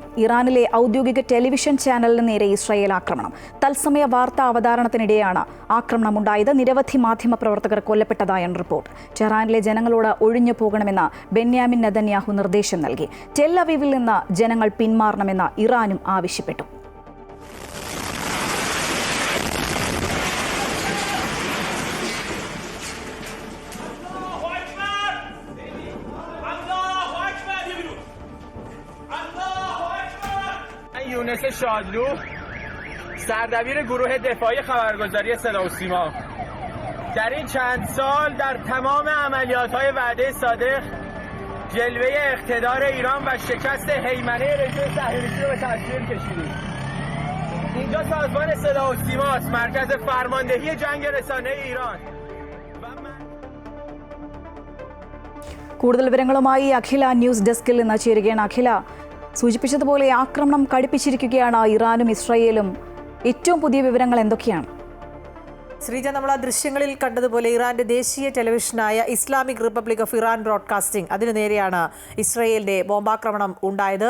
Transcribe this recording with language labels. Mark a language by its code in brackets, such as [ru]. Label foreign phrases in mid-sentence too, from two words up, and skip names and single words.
[ml] ഇറാനിലെ ഔദ്യോഗിക ടെലിവിഷൻ ചാനലിന് നേരെ ഇസ്രായേൽ ആക്രമണം. തത്സമയ വാർത്താ അവതാരണത്തിനിടെയാണ് ആക്രമണമുണ്ടായത്. നിരവധി മാധ്യമ പ്രവർത്തകർ കൊല്ലപ്പെട്ടതായാണ് റിപ്പോർട്ട്. ടെഹ്റാനിലെ ജനങ്ങളോട് ഒഴിഞ്ഞു പോകണമെന്ന് ബെന്യാമിൻ നെതന്യാഹു നിർദ്ദേശം നൽകി. ടെല്ലവീവിൽ നിന്ന് ജനങ്ങൾ പിന്മാറണമെന്ന് ഇറാനും ആവശ്യപ്പെട്ടു. [fa] یونس شادلو سردبیر گروه دفاعی خبرگزاری صدا و سیما در این چند سال در تمام عملیات‌های وعده صادق جلوه اقتدار ایران و شکست هیمنه رژیم صهیونیستی رو به تصویر کشیدیم. اینجا سازمان صدا و سیما است، مرکز فرماندهی جنگ رسانه ایران. [ml] കൂടുതൽ വിവരങ്ങളുമായി അഖില ന്യൂസ് ഡെസ്കിൽ നിന്ന് ചേരുകയാണ്. അഖില, സൂചിപ്പിച്ചതുപോലെ ആക്രമണം കടുപ്പിച്ചിരിക്കുകയാണ് ഇറാനും ഇസ്രായേലും. ഏറ്റവും പുതിയ വിവരങ്ങൾ എന്തൊക്കെയാണ്? ശ്രീജ, നമ്മൾ ആ ദൃശ്യങ്ങളിൽ കണ്ടതുപോലെ ഇറാന്റെ ദേശീയ ടെലിവിഷനായ ഇസ്ലാമിക് റിപ്പബ്ലിക് ഓഫ് ഇറാൻ ബ്രോഡ്കാസ്റ്റിംഗ് അതിനു നേരെയാണ് ഇസ്രായേലിന്റെ ബോംബാക്രമണം ഉണ്ടായത്.